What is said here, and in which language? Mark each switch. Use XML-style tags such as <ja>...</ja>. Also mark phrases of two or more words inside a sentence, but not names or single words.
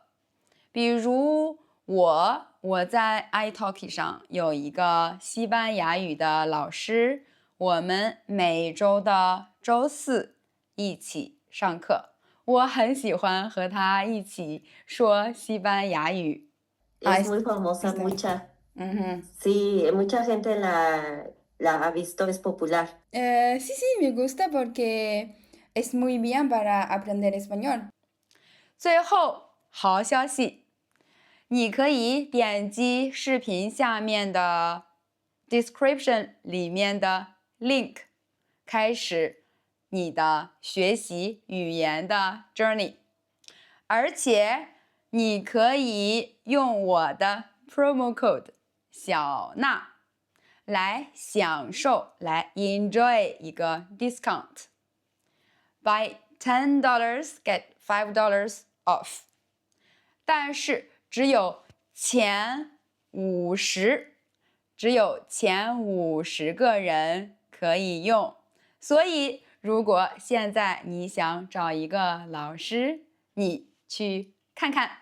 <zh>比如我在 iTalki 上有一个西班牙语的老师，我们每周的周4一起上课。我很喜欢和他一起说西班牙语。</zh> <es>Es muy famosa, sí, mucha gente la ha visto, es popular. Sí, sí, me gusta porque es muy bien para aprender español。</es> <zh>最后，好消息，你可以点击视频下面的 description 里面的 link， 开始你的学习语言的 journey。而且你可以用我的</zh> <en>promo code</en> <zh>小娜来享受，来 enjoy 一个 discount。</zh> <en>Buy $10 get $5 off。</en> <zh>但是只有前50个人可以用，所以如果现在你想找一个老师，你去看看。</zh>